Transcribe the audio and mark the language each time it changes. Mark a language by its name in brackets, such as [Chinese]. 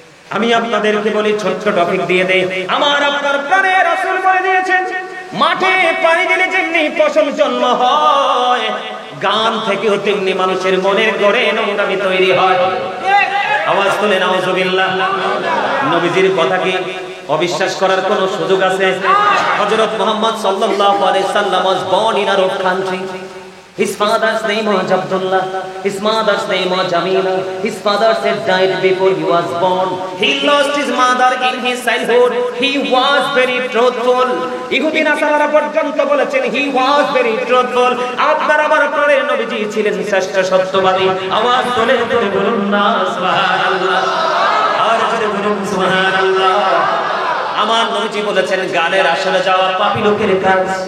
[Bangla] আমি আপনাদেরকে বলি, ছোট্ট টপিক দিয়ে দেই। আমার আপনার প্রাণের রাসূল বলে দিয়েছেন, মাঠে পানি দিলে যেমনি ফসল জন্ম হয়, গান থেকেও তেমনি মানুষের মনের গড়ে নোংরামি তৈরি হয়। আওয়াজ তুলে নাউজুবিল্লাহ। নবীজির কথা কি অবিশ্বাস করার কোন সুযোগ আছে? [English] হযরত মুহাম্মদ সাল্লাল্লাহু আলাইহি সাল্লাম was born in Arab country. His father's name was Abdullah. His mother's name was Jamila. His father had died before he was born. He lost his mother in his childhood. He was very truthful. [Bangla] ইহুদি নাসারারা পর্যন্ত বলেছেন [English] he was very truthful. [Bangla] আপনার আমার প্রাণের নবীজি ছিলেন শ্রেষ্ঠ সত্যবাদী। আওয়াজ তুলে বলুন না সুবহানাল্লাহ। আর জোরে বলুন সুবহানাল্লাহ। আমার নবীজি বলেছেন গানের আসরে যাওয়া পাপী লোকের কাজ।